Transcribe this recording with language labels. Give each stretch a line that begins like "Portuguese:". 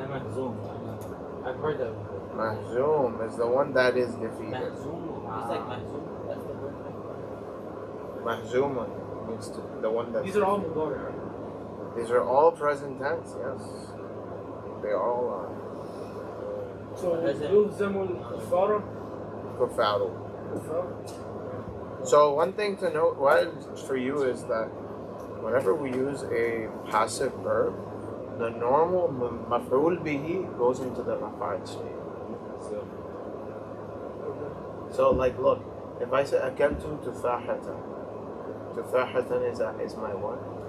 Arabic: أنا مهزوم.
English: I've heard that before. Mahzoom is the one that is defeated. Mahzoom. It's like Mahzoom. That's the word. Mahzoom means the one that. These are all mudari. These are all present tense, yes. They all are.
Arabic: So يهزم الكفار. Kufaru.
English: So one thing to note, for you is that whenever we use a passive verb, the normal maf'ul bihi goes into the rafa'at state. So like look, if I say
Arabic: akaltu tufahatan,
English: tufahatan is my what?